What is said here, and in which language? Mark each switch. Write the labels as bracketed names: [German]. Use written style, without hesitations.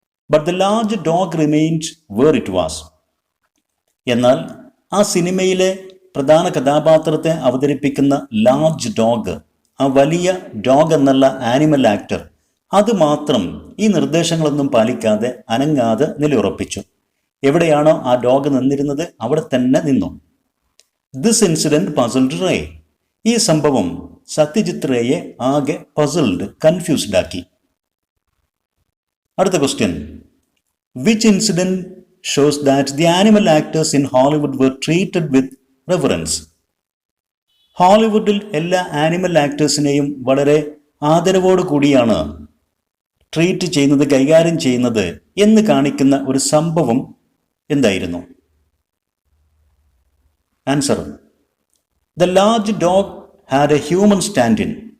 [English] But the large dog remained where it was. [Malayalam] എന്നാൽ ആ സിനിമയിലെ പ്രധാന കഥാപാത്രത്തെ അവതരിപ്പിക്കുന്ന ലാർജ് ഡോഗ്, ആ വലിയ ഡോഗ് എന്നുള്ള ആനിമൽ ആക്ടർ, അത് മാത്രം ഈ നിർദ്ദേശങ്ങളൊന്നും പാലിക്കാതെ അനങ്ങാതെ നിലയുറപ്പിച്ചു. എവിടെയാണോ ആ ഡോഗ് നിന്നിരുന്നത് അവിടെ തന്നെ നിന്നു. [English] This incident puzzled Ray. [Malayalam] ഈ സംഭവം സത്യജിത്രയെ ആകെ പസിൽഡ്, കൺഫ്യൂസ്ഡ് ആക്കി. അടുത്ത question: [English] Which incident shows that the animal actors in Hollywood were treated with reverence? [Malayalam] ഹോളിവുഡിൽ എല്ലാ ആനിമൽ ആക്ടേഴ്സിനെയും വളരെ ആദരവോടു കൂടിയാണ് ട്രീറ്റ് ചെയ്യുന്നത്, കൈകാര്യം ചെയ്യുന്നത് എന്ന് കാണിക്കുന്ന ഒരു സംഭവം എന്തായിരുന്നു? [English] Answer: the large dog had a human stand in.